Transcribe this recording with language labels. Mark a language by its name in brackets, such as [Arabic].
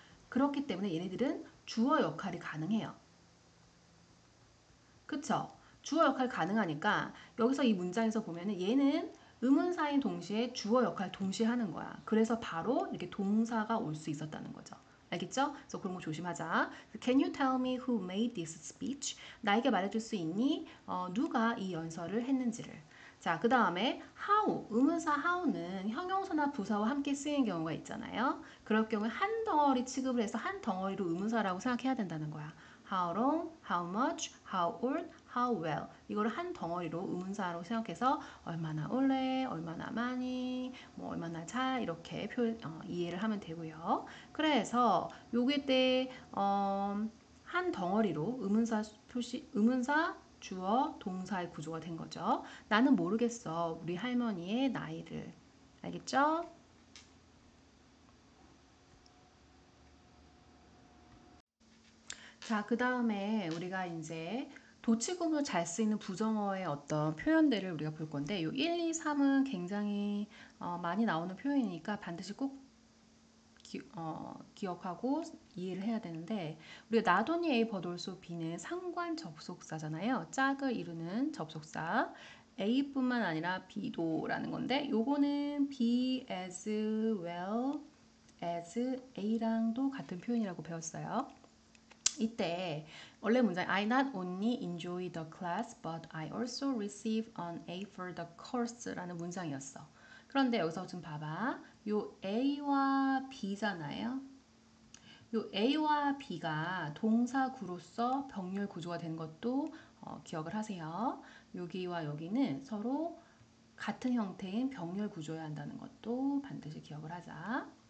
[Korean] 그렇기 때문에 얘네들은 주어 역할이 가능해요. 그쵸? 주어 역할 가능하니까 여기서 이 문장에서 보면은 얘는 의문사인 동시에 주어 역할 동시에 하는 거야. 그래서 바로 이렇게 동사가 올 수 있었다는 거죠. 알겠죠? 그래서 그런 거 조심하자. [English] Can you tell me who made this speech? [Korean] 나에게 말해줄 수 있니? 누가 이 연설을 했는지를. 자, 그 다음에 how, 의문사 how는 형용사나 부사와 함께 쓰이는 경우가 있잖아요. 그럴 경우에 한 덩어리 취급을 해서 한 덩어리로 의문사라고 생각해야 된다는 거야. [English] How long, how much, how old, how well. [Korean] 이거를 한 덩어리로 의문사로 생각해서 얼마나 오래, 얼마나 많이, 뭐 얼마나 잘 이렇게 이해를 하면 되고요. 그래서 요게 때 한 덩어리로 의문사 표시, 의문사 주어, 동사의 구조가 된 거죠. 나는 모르겠어. 우리 할머니의 나이를. 알겠죠? 자, 그 다음에 우리가 이제 도치구문 잘 쓰이는 부정어의 어떤 표현들을 우리가 볼 건데, 요 1, 2, 3은 굉장히 많이 나오는 표현이니까 반드시 꼭 기억하고 이해를 해야 되는데, 우리가 [English] not only A but also B [Korean] 는 상관 접속사잖아요. 짝을 이루는 접속사. A뿐만 아니라 B도라는 건데, 요거는 [English] B as well as A [Korean] 랑도 같은 표현이라고 배웠어요. 이때 원래 문장 [English] I not only enjoy the class but I also receive an A for the course [Korean] 라는 문장이었어. 그런데 여기서 좀 봐봐. 요 A와 B잖아요. 요 A와 B가 동사구로서 병렬 구조가 된 것도 기억을 하세요. 여기와 여기는 서로 같은 형태인 병렬 구조여야 한다는 것도 반드시 기억을 하자.